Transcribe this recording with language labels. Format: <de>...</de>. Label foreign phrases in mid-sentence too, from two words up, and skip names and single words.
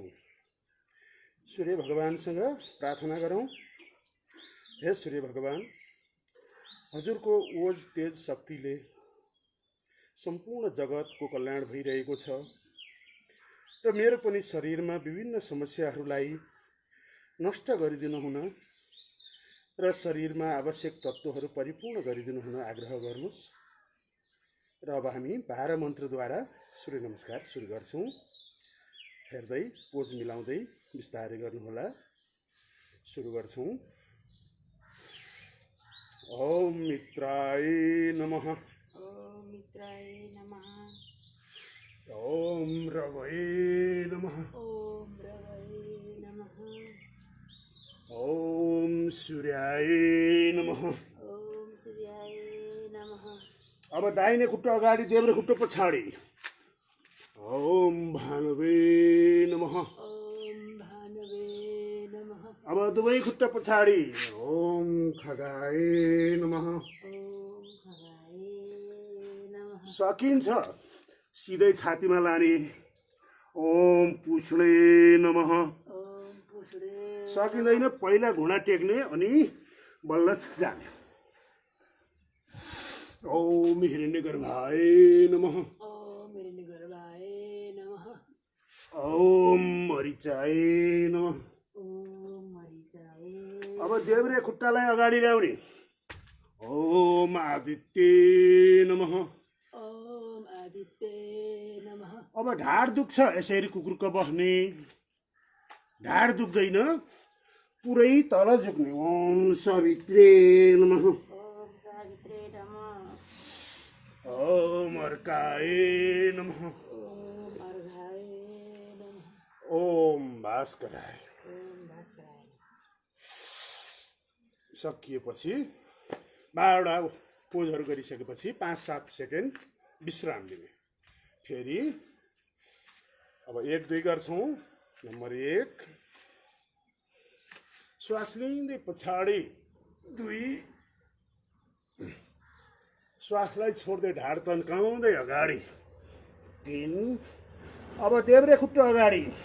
<ne>सूर्य भगवानसँग प्रार्थना गरौँ, हे सूर्य भगवान, हजुरको ओज तेज शक्तिले सम्पूर्ण जगतको कल्याण भइरहेको छ र मेरो पनि शरीरमा विभिन्न समस्याहरूलाई नष्ट गरिदिनु हुन र शरीरमा आवश्यक तत्त्वहरू परिपूर्ण गरिदिनु हुन आग्रह गर्नुहोस्। र अब हामी 12 मन्त्रद्वारा सूर्य नमस्कार सुरु गर्छौँ। हेर्दै पोज मिलाउँदै बिस्तारै गर्नुहोला। सुरु गर्छौँ।</ne> <sa>ओम मित्राय नमः, ओम मित्राय नमः, ओम रवये नमः, ओम रवये नमः, ओम सूर्याय नमः। ओम सूर्याय नमः।</sa> <ne>अब दाहिने खुट्टा अगाडि, देब्रे खुट्टा पछाडि।</ne> <sa>ओम भानुवे नमः, ओम भानुवे नमः।</sa> <ne>अब दुवै खुट्टा पछाडि।</ne> <sa>ओम खगाय नमः, ओम खगाय नमः।</sa> <ne>सकिन्छ सिधै छातीमा लाने।</ne> <sa>ओम पुष्णे नमः, ओम पुछडे</sa> <ne>सकिँदैन पहिला घुँडा टेक्ने अनि बल्ल जाने</ne> <sa>ओम हिरण्यगर्भाय नमः ओम हिरण्यगर्भाय नमः ओम मरिचाय नमः ओम मरिचाय</sa> <ne>अब देब्रे खुट्टालाई अगाडि ल्याउने</ne> <sa>ओम आदित्य नमः ओम आदित्य नमः</sa> <ne>अब ढाड दुख्छ यसरी कुकुरको बस्ने ढाड दुख्दैन पुरै तल झुक्ने</ne> <sa>ओम सवित्रे नमः ओम सावित्रे नमः ओम अर्काय नमः ओम अर्घाय नमः ओम भास्कराय ओम भास्कराय</sa> <ne>सकिएपछि 12वटा पोजहरू गरिसकेपछि 5-7 सेकेन्ड विश्राम लिने फेरि अब 1-2 गर्छौँ नम्बर 1 श्वास लिँदै पछाडि 2 श्वासलाई छोड्दै ढाड तन्काउँदै अगाडि 3 अब देब्रे खुट्टा अगाडि</ne>